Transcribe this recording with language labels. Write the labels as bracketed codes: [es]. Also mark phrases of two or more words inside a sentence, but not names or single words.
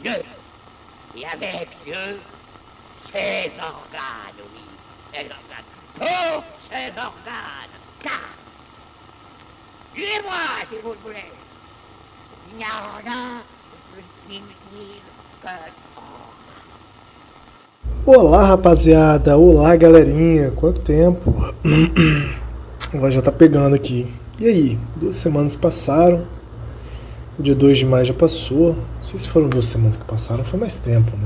[fr] Dieu, et avec Dieu, ses organes, oui, ses organes, tous ses organes, car, tuez-moi si vous le voulez, il n'y a rien de plus inutile que [pt] Olá, rapaziada, olá, galerinha, quanto tempo? Vai já tá pegando aqui. E aí, 2 semanas passaram, o dia 2 de maio já passou, não sei se foram 2 semanas que passaram, foi mais tempo, né?